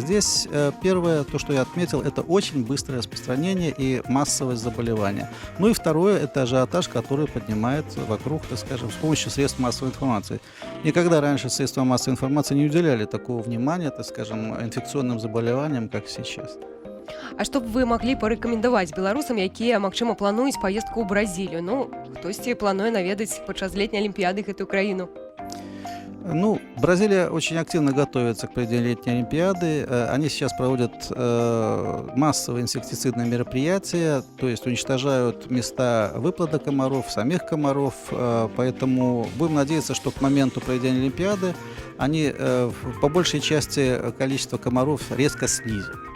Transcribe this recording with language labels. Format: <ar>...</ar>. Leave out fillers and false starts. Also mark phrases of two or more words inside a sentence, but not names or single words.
<ru>Здесь первое, то, что я отметил, это очень быстрое распространение и массовость заболевания. Ну и второе, это ажиотаж, который поднимает вокруг, так скажем, с помощью средств массовой информации. Никогда раньше средства массовой информации не уделяли такого внимания, так скажем, инфекционным заболеваниям, как сейчас.</ru> <be>А што б вы маглі парэкамендаваць беларусам, якія, магчыма, плануюць паездку ў Бразілію? Ну, хтосьці плануе наведаць падчас летняй Олимпиады гэтую краіну. Ну,</be> <ru>Бразилия очень активно готовится к проведению летней Олимпиады. Они сейчас проводят массовые инсектицидные мероприятия, то есть уничтожают места выплода комаров, самих комаров. Поэтому будем надеяться, что к моменту проведения Олимпиады они по большей части количество комаров резко снизят.</ru>